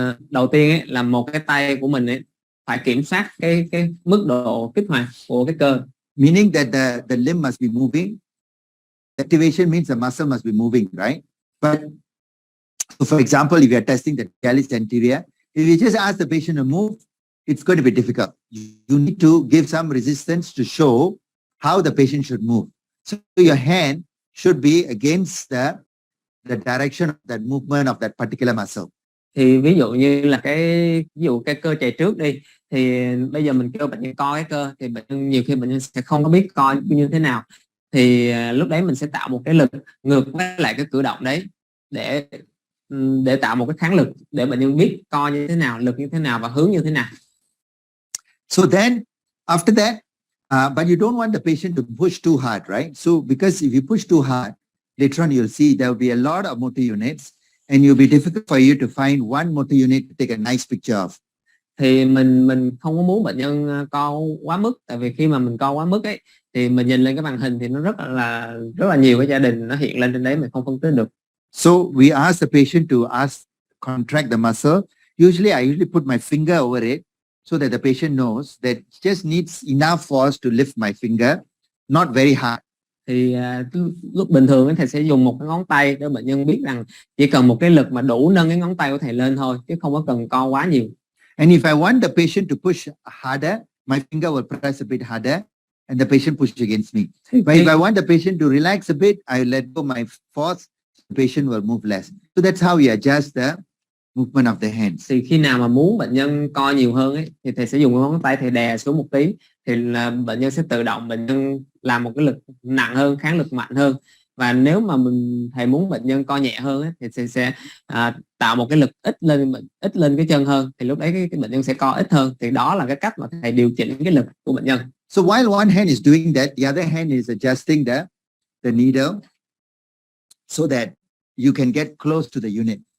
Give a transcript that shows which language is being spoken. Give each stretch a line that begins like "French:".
Vietnamese: Đầu tiên ấy, là một cái tay của mình ấy phải kiểm soát cái mức độ kích hoạt của cái cơ.
English: Meaning that the limb must be moving. Activation means the muscle must be moving, right? But so for example, if you are testing the talus anterior, if you just ask the patient to move, it's going to be difficult. You need to give some resistance to show how the patient should move. So your hand should be against the direction of that movement of that particular muscle.
Vietnamese: Thì ví dụ như là cái cơ chạy trước đi, thì bây giờ mình kêu bệnh nhân co cái cơ thì bệnh nhân nhiều khi bệnh nhân sẽ không có biết co như thế nào, thì lúc đấy mình sẽ tạo một cái lực ngược với lại cái cử động đấy để tạo một cái kháng lực để bệnh nhân biết co như thế nào, lực như thế nào và hướng như thế nào.
English: So then after that, but you don't want the patient to push too hard, right? So because if you push too hard, later on you'll see there will be a lot of motor units and it will be difficult for you to find one motor unit to take a nice picture of.
Vietnamese: Thì mình không có muốn bệnh nhân co quá mức, tại vì khi mà mình co quá mức ấy thì mình nhìn lên cái màn hình thì nó rất là nhiều cái gia đình nó hiện lên trên đấy, mình không phân tích được.
English: So we ask the patient to contract the muscle. Usually I put my finger over it so that the patient knows that just needs enough force to lift my finger, not very hard.
Vietnamese: Thì lúc bình thường thầy sẽ dùng một cái ngón tay để bệnh nhân biết rằng chỉ cần một cái lực mà đủ nâng cái ngón tay của thầy lên thôi, chứ không có cần co quá nhiều.
English: And if I want the patient to push harder, my finger will press a bit harder and the patient push against me. But if I want the patient to relax a bit, I let go my force, the patient will move less. So that's how we adjust the movement of the hands.
Vietnamese: Thì khi nào mà muốn bệnh nhân co nhiều hơn ấy, thì thầy sẽ dùng ngón tay thầy đè xuống một tí, thì là bệnh nhân sẽ tự động bệnh nhân làm một cái lực nặng hơn, kháng lực mạnh hơn. Và nếu mà thầy muốn bệnh nhân co nhẹ hơn ấy, thì thầy sẽ tạo một cái lực ít lên cái chân hơn, thì lúc đấy cái bệnh nhân sẽ co ít hơn. Thì đó là cái cách mà thầy điều chỉnh cái lực của bệnh nhân.
English: So while one hand is doing that, the other hand is adjusting the needle so that you can get close to the unit.